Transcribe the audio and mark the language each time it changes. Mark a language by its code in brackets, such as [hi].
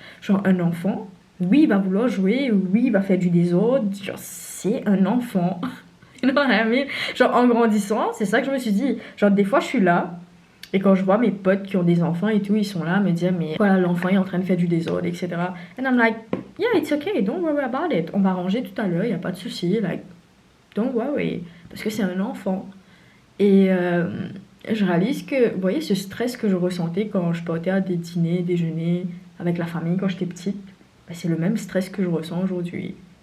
[fr] Genre, un enfant, oui, il va vouloir jouer, oui, il va faire du désordre, genre, c'est un enfant. [en] You know what I mean? [fr] Genre en grandissant, c'est ça que je me suis dit. Genre des fois je suis là et quand je vois mes potes qui ont des enfants et tout, ils sont là à me dire mais voilà, l'enfant est en train de faire du désordre, etc. [en] And I'm like, yeah, it's okay, don't worry about it. [fr] On va ranger tout à l'heure, il n'y a pas de souci. [en] Like, don't worry. [fr] Parce que c'est un enfant. Et je réalise que, vous voyez, ce stress que je ressentais quand je partais à des dîners, déjeuners avec la famille quand j'étais petite, ben, c'est le même stress que je ressens aujourd'hui.